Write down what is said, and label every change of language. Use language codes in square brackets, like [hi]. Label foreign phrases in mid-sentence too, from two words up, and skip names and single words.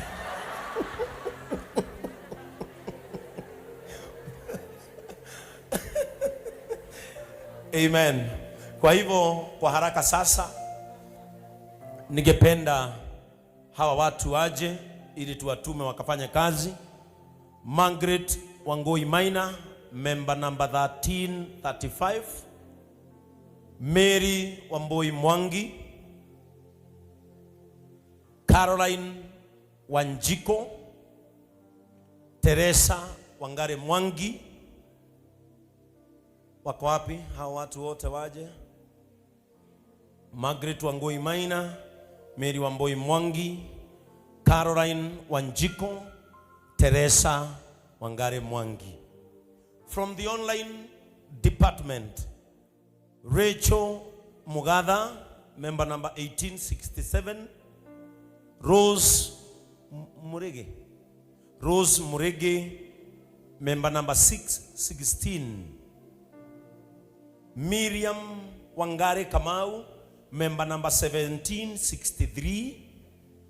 [sw] Amen. Kwa hivyo kwa haraka sasa ningependa hawa watu waje ili tuwatume wakafanya kazi. [en] Margaret Wangoi Maina, member number 1335. Mary Wamboi Mwangi. Caroline Wanjiko. Teresa Wangare Mwangi. [sw] Wako wapi hao watu wote waje? Margaret Wangoi Maina, Mary Wamboi Mwangi, Caroline Wanjiko, Teresa Wangare Mwangi. [en] From the online department, Rachel Mugadha, member number 1867. Rose Murege, member number 616. Miriam Wangare Kamau, member number 1763.